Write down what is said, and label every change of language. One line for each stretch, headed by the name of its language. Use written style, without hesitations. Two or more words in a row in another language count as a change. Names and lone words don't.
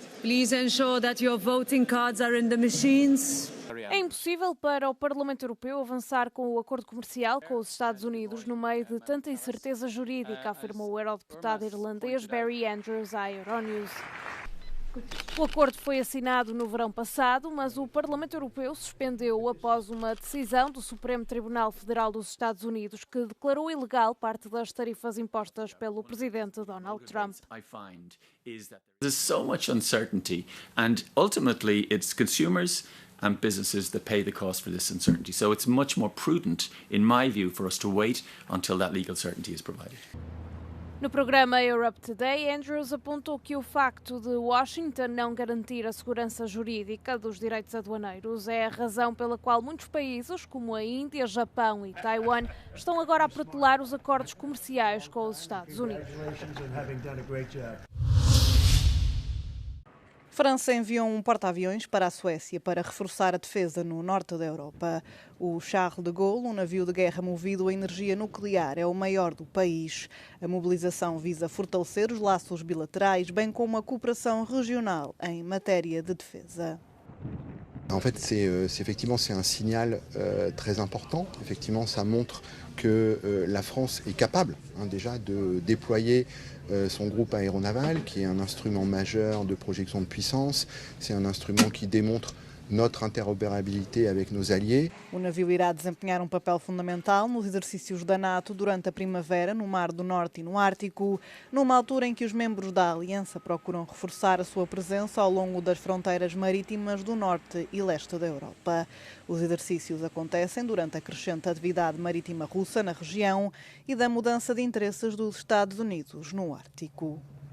English: Please ensure that your voting cards are in the machines.
Portuguese: É impossível para o Parlamento Europeu avançar com o acordo comercial com os Estados Unidos no meio de tanta incerteza jurídica, afirmou o eurodeputado irlandês Barry Andrews à Euronews. O acordo foi assinado no verão passado, mas o Parlamento Europeu suspendeu-o após uma decisão do Supremo Tribunal Federal dos Estados Unidos que declarou ilegal parte das tarifas impostas pelo presidente Donald Trump.
English: There's so much uncertainty, and ultimately it's consumers and businesses that pay the cost for this uncertainty. So it's much more prudent, in my view, for us to wait until that legal certainty is provided.
Portuguese: No programa Europe Today, Andrews apontou que o facto de Washington não garantir a segurança jurídica dos direitos aduaneiros é a razão pela qual muitos países, como a Índia, Japão e Taiwan, estão agora a protelar os acordos comerciais com os Estados Unidos. França enviou um porta-aviões para a Suécia para reforçar a defesa no norte da Europa. O Charles de Gaulle, um navio de guerra movido a energia nuclear, é o maior do país. A mobilização visa fortalecer os laços bilaterais, bem como a cooperação regional em matéria de defesa.
French: En fait, effectivement, c'est un signal très important. Effectivement, ça montre que la France est capable déjà de déployer son groupe aéronaval, qui est un instrument majeur de projection de puissance. C'est un instrument qui démontre notre interoperabilité avec nos alliés.
Portuguese: O navio irá desempenhar um papel fundamental nos exercícios da NATO durante a primavera no Mar do Norte e no Ártico, numa altura em que os membros da Aliança procuram reforçar a sua presença ao longo das fronteiras marítimas do norte e leste da Europa. Os exercícios acontecem durante a crescente atividade marítima russa na região e da mudança de interesses dos Estados Unidos no Ártico.